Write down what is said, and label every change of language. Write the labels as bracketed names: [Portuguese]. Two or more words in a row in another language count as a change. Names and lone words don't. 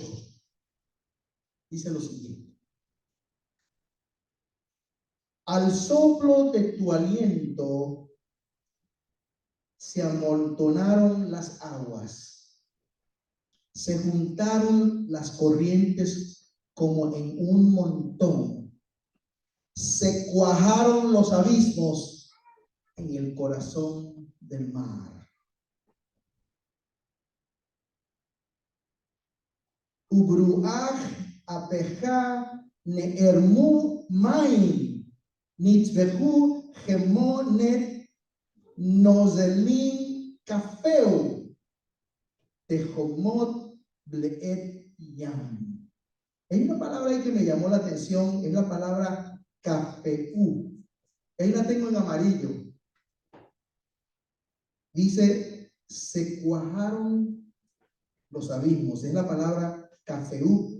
[Spanish] Dice lo siguiente: al soplo de tu aliento se amontonaron las aguas, se juntaron las corrientes como en un montón, se cuajaron los abismos en el corazón del mar. [Hebrew] וברוח אפיך נערמו מים נצבו כמו נד נוזלים קפאו תהומות בלב ים. [Spanish] Hay una palabra ahí que me llamó la atención, es la palabra cafeu. Ahí la tengo en amarillo. Dice: se cuajaron los abismos. Es la palabra cafeú.